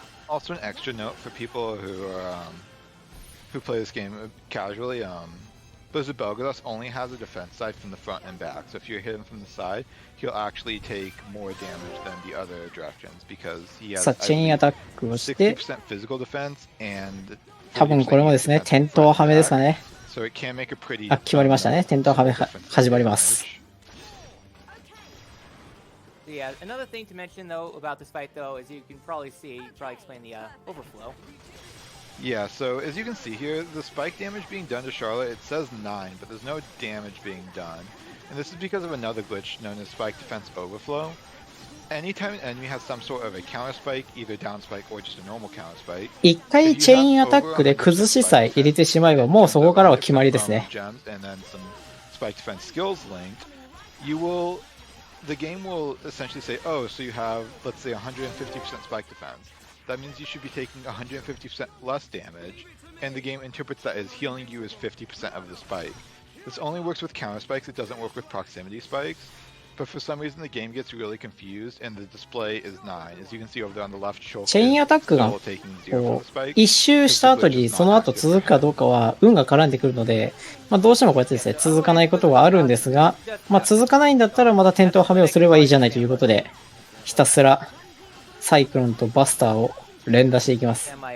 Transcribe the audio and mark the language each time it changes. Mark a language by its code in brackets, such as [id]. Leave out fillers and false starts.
[en] Also, an extra note for people who play this game casually, Blizzard Belgazos only has a defense side from the front and back. So if you're hitting from the side, he'll actually take more damage than the other directions because he has 60% physical defense and [ja] 多分これもですね、転倒はめですかね。 [en] So it can make a pretty [ja] 決まりましたね。転倒はめ始まります。 [en] Yeah, another thing to mention though about this fight though is you can probably explain the overflow. Yeah, so as you can see here, the spike damage being done to Charlotte, it says 9, but there's no damage being done. And this is because of another glitch known as spike defense overflow. anytime an enemy has some sort of a counter spike, either down spike or just a normal counter spike, [ja] 一回チェインアタックで崩しさえ入れてしまえば、もうそこからは決まりですね。 [en] gems and then some spike defense skills linked, the game will essentially say, oh, so you have, let's say, 150% spike defense. That means you should be taking 150% less damage, and the game interprets that as healing you as 50% of the spike. This only works with counter spikes, it doesn't work with proximity spikes. But for some reason the game gets really confused and the display is 9. As you can see over there on the left, [ja] チェインアタックがこう一周した後にその後続くかどうかは運が絡んでくるので、どうしてもこうやってですね、続かないことはあるんですが、続かないんだったらまた点灯はめをすればいいじゃないということで、ひたすらサイクロンとバスターを連打していきます。